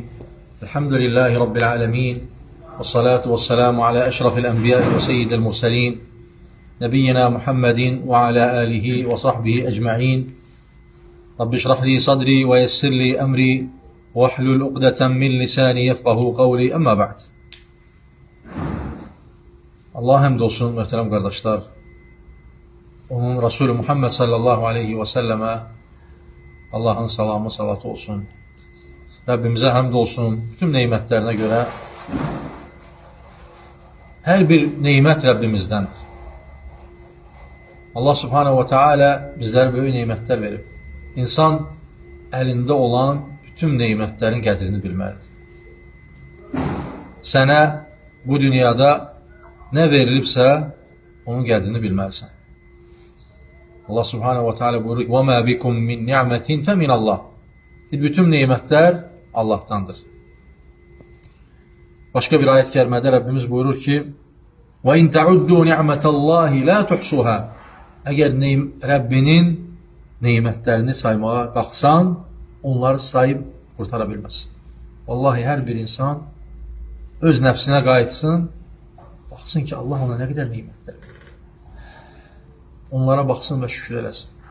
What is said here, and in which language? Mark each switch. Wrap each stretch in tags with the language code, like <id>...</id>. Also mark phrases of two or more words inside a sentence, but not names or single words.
<ar>الحمد لله رب العالمين، والصلاة والسلام على أشرف الأنبياء وسيد المرسلين، نبينا محمد وعلى آله وصحبه أجمعين. رب اشرح لي صدري ويسر لي أمري واحلل عقدة من لساني يفقه قولي. أما بعد.</ar> <az>Allah həmd olsun, möhtərəm qardaşlar. Onun Resulü Muhammed</az> <ar>صلى الله عليه وسلم</ar> <az>Allahın salamı, salatı olsun. Rəbbimizə həmd olsun bütün neymətlərinə görə. Hər bir neymət Rəbbimizdən. Allah</az> <ar>سبحانه وتعالى</ar> <az>bizlərə böyük neymətlər verib. İnsan əlində olan bütün neymətlərin qədrini bilməlidir. Sənə bu dünyada nə verilibsə, onun qədrini bilməlisən. Allah</az> <ar>سبحانه وتعالى</ar> <az>buyurur ki,</az> <ar>وَمَا بِكُمْ مِنْ نِعْمَةٍ فَمِنَ اللّٰهِ.</ar> <az>Bütün neymətlər Allah'tandır. Başqa bir ayet-i kərimədə Rəbbimiz buyurur ki,</az> <ar>وَاِنْ تَعُدُّوا نِعْمَةَ اللّٰهِ لَا تُحْسُوهَا.</ar> <az>Əgər Rəbbinin neymətlərini saymağa qalxsan, onları sayıb qurtara bilməzsin. Vallahi hər bir insan öz nəfsinə qayıtsın, baxsın ki, Allah ona nə qədər neymətlər verir. Onlara baxsın və şükür eləsin.</az>